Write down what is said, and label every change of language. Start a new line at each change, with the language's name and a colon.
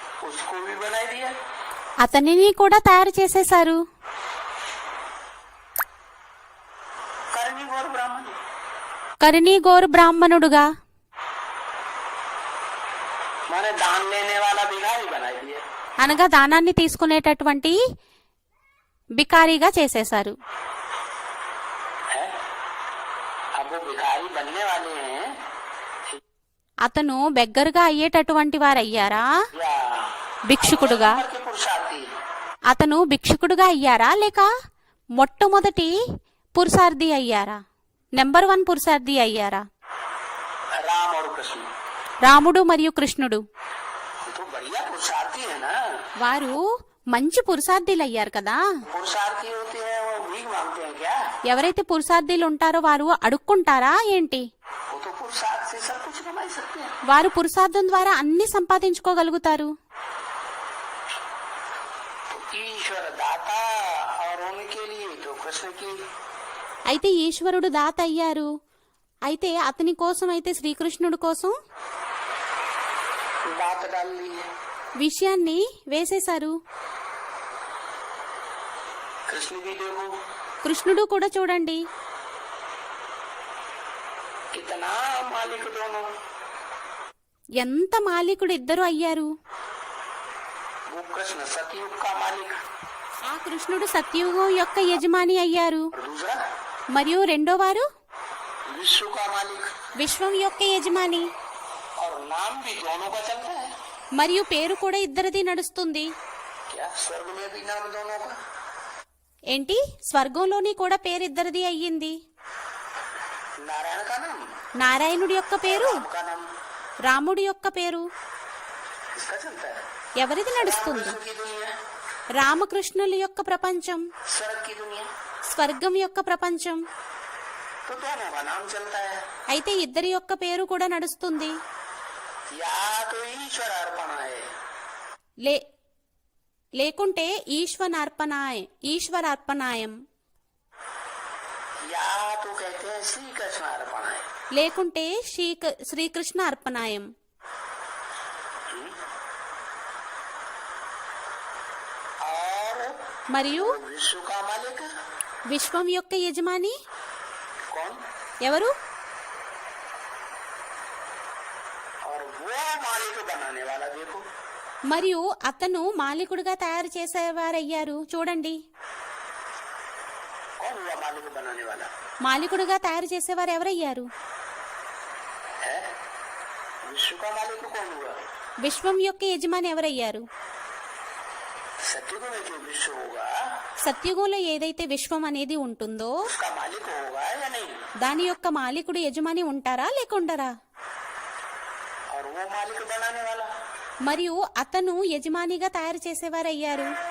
Hindi: उसको भी बनाई दिया।
Telugu: అతనిని కూడా తయారు చేసేశారు.
Hindi: करनी गौर ब्राह्मण
Telugu: కరిణీగోరు బ్రాహ్మణుడుగా,
Hindi: माने दान लेने वाला भिखारी बनाई दिया।
Telugu: అనగా దానాన్ని తీసుకునేటటువంటి బికారీగా చేసేశారు.
Hindi: है? अब वो भिखारी बनने वाले हैं
Telugu: అతను బెగ్గరగా అయ్యేటటువంటి వారయ్యారా,
Hindi: या
Telugu: భిక్షుకుడుగా?
Hindi: नंबर के पुरुषार्थी?
Telugu: అతను భిక్షుకుడుగా అయ్యారా లేక మొట్టమొదటి పురుషార్థి అయ్యారా, నెంబర్ 1 పురుషార్థి అయ్యారా?
Hindi: राम और कृष्ण
Telugu: రాముడు మరియు కృష్ణుడు
Hindi: तो बढ़िया पुरुषार्थी है ना।
Telugu: వారు మంచి పురుషార్థులు అయ్యారు కదా.
Hindi: पुरुषार्थी होते हैं वो भीख मांगते हैं क्या?
Telugu: ఎవరైతే పురుషార్థులు ఉంటారో వారు అడుక్కుంటారా ఏంటి?
Hindi: वो तो पुरुषार्थ से सब कुछ कमाई सकते हैं।
Telugu: వారు పురుషార్థం ద్వారా అన్ని సంపాదించుకోగలుగుతారు.
Hindi: तो ईश्वर दाता और उनके लिए तो कृष्ण की
Telugu: అయితే ఈశ్వరుడు దాత అయ్యారు, అయితే అతని కోసం అయితే శ్రీకృష్ణుడి కోసం
Hindi: बात डाल ली है।
Telugu: విషయాన్ని వేసేశారు.
Hindi: कृष्ण भी देखो
Telugu: కృష్ణుడు కూడా చూడండి,
Hindi: कितना मालिक दोनों।
Telugu: ఎంత మాలికుడు ఇద్దరు అయ్యారు.
Hindi: वो कृष्ण सतयुग का मालिक
Telugu: ఆ కృష్ణుడు సత్యుగం యొక్క యజమాని అయ్యారు.
Hindi: और दूसरा
Telugu: మరియు రెండో వారు
Hindi: विश्व का मालिक।
Telugu: విశ్వం యొక్క యజమాని.
Hindi: और नाम भी दोनों का चलता है।
Telugu: మరియు పేరు కూడా ఇద్దరిది నడుస్తుంది.
Hindi: क्या स्वर्ग में भी नाम दोनों का?
Telugu: ఏంటి, స్వర్గంలోని కూడా పేరు ఇద్దరిది అయ్యింది.
Hindi: नारायण का नाम,
Telugu: నారాయణుడి యొక్క పేరు,
Hindi: राम का नाम,
Telugu: రాముడి యొక్క పేరు
Hindi: इसका चलता है।
Telugu: ఎవరిది నడుస్తుంది?
Hindi: रामकृष्ण की दुनिया,
Telugu: రామకృష్ణుల యొక్క ప్రపంచం,
Hindi: स्वर्ग की दुनिया,
Telugu: స్వర్గం యొక్క ప్రపంచం.
Hindi: तो दोनों का नाम चलता है।
Telugu: అయితే ఇద్దరి యొక్క పేరు కూడా నడుస్తుంది.
Hindi: या तो ईश्वर अर्पण है,
Telugu: లేకుంటే ఈశ్వరార్పణాయం,
Hindi: या तो कहते हैं श्री कृष्ण अर्पण है।
Telugu: లేకుంటే శ్రీకృష్ణ అర్పణాయం.
Hindi: और
Telugu: మరియు
Hindi: विश्व का मालिक
Telugu: విశ్వం యొక్క యజమాని
Hindi: कौन?
Telugu: ఎవరు?
Hindi: और वो मालिक बनाने वाला देखो,
Telugu: మరియు అతను మాలికుడుగా తయారు చేసేవారయ్యారు. చూడండి,
Hindi: कौन हुआ मालिक बनाने वाला?
Telugu: మాలికుడుగా తయారు చేసేవారు ఎవరయ్యారు?
Hindi: है विश्व का मालिक कौन हुआ?
Telugu: విశ్వం యొక్క యజమాని ఎవరయ్యారు?
Hindi: सत्युग में जो विश्व होगा
Telugu: సత్యుగంలో ఏదైతే విశ్వం అనేది ఉంటుందో
Hindi: उसका मालिक होगा या नहीं?
Telugu: దాని యొక్క మాలికుడు యజమాని ఉంటారా లేకుండరా?
Hindi: और वो मालिक बनाने वाला
Telugu: మరియు అతను యజమానిగా తయారు చేసేవారయ్యారు.